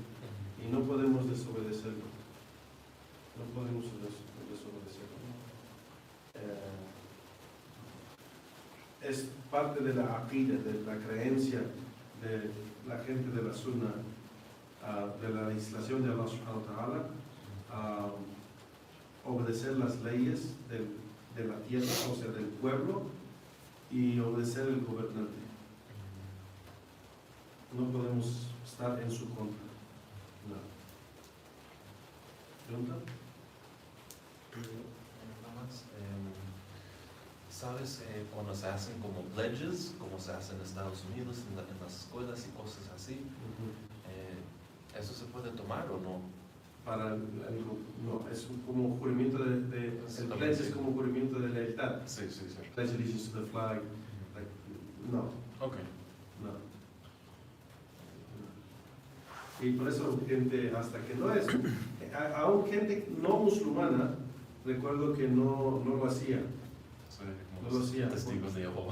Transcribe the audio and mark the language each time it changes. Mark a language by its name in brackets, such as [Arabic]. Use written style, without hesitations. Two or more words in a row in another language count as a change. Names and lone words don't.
[Spanish] Y no podemos desobedecerlo. No podemos desobedecerlo. Es parte de la aqida, de la creencia de la gente de la sunna, de la legislación de [Arabic] الله سبحانه وتعالى, [Spanish] obedecer las leyes de la tierra, o sea, del pueblo, y obedecer al gobernante. No podemos estar en su contra. No. ¿Pregunta? Nada más. ¿Sabes cuando se hacen como pledges, como se hace en Estados Unidos, en las escuelas y cosas así? ¿Eso se puede tomar o no? No, es como juramento el pledge es como juramento de lealtad. Sí, sí. [English] Pledge allegiance to the flag. [Spanish] No. Ok. No. Y por eso gente, hasta que no es, aún gente no musulmana, recuerdo que no lo hacía. Sí, No lo hacía. Testigos de Jehová.